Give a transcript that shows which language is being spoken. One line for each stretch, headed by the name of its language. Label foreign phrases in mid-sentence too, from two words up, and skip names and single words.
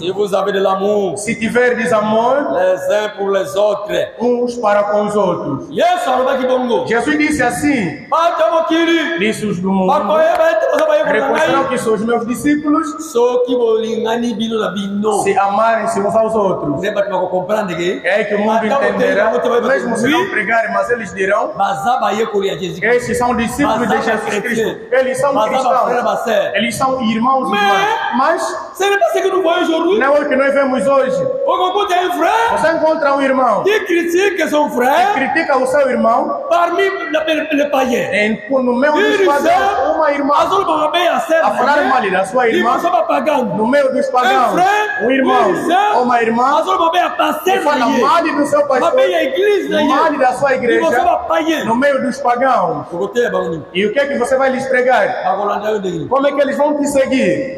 French: Si vous avez de l'amour.
Portuguese: Se tiverdes amor.
French: Les uns pour les autres.
Portuguese: Uns para com os outros. Yes, Jesus disse assim. Disse os do mundo. Reconhecerão que sois meus discípulos. Se amarem-se uns aos outros. É que o mundo entenderá. Mesmo se não pregarem, mas eles dirão. Estes são discípulos de Jesus Cristo. Eles são cristãos. Eles são irmãos e irmãs. Mas não é o que nós vemos hoje. Você encontra um irmão que critica
French: son frère,
Portuguese: que critica o seu irmão
French: parmi les païens.
Portuguese: No meio dos pagãos, uma irmã a falar mal da sua irmã. No meio dos pagãos, um irmão ou uma irmã que fala mal do seu pastor, mal da sua igreja, no meio dos pagãos. E o que é que você vai lhes pregar? Como é que eles vão te seguir?